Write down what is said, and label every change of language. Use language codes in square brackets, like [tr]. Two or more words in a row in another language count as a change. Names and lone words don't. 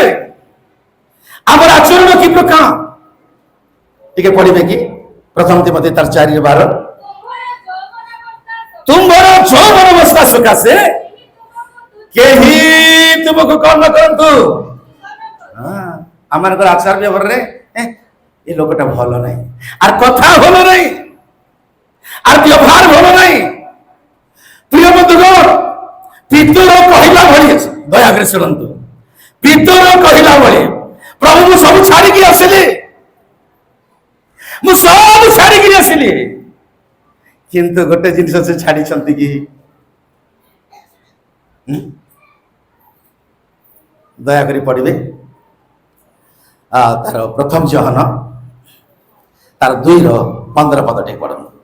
[or] ଆମର ଆଚରଣ କି ପ୍ରକାର ଟିକେ ପଢିବେ କି? ପ୍ରଥମ ତିମୋଥୀ 4:12। ତୁମର ଯୌବନ ଅବସ୍ଥା ସକାଶେ କେହି ତୁମକୁ କଣ ନ କରନ୍ତୁ। ଆମମାନଙ୍କର ଆଚାର ବ୍ୟବହାରରେ ଏ ଲୋକଟା ଭଲ ନାହିଁ, [bn] আর কথা [or] ଭଲ ନାହିଁ, আর ବ୍ୟବହାର ଭଲ ନାହିଁ। [bn] প্রিয় বন্ধুগণ, [or] ପିତର କହିଲା ଭଳି, ଦୟାକରି ଶୁଣନ୍ତୁ, ପିତର କହିଲା ଭଳି, ପ୍ରଭୁ ମୁଁ ସବୁ ଛାଡ଼ିକି ଆସିଲି, ମୁଁ ସବୁ ଛାଡ଼ିକି ଆସିଲି, କିନ୍ତୁ ଗୋଟେ ଜିନିଷ ସେ ଛାଡ଼ିଛନ୍ତି କି? ଦୟାକରି ପଢିବେ ତାର ପ୍ରଥମ ଯୋହନ ତାର 2:15 ପଦ ଟିକେ ପଢନ୍ତୁ।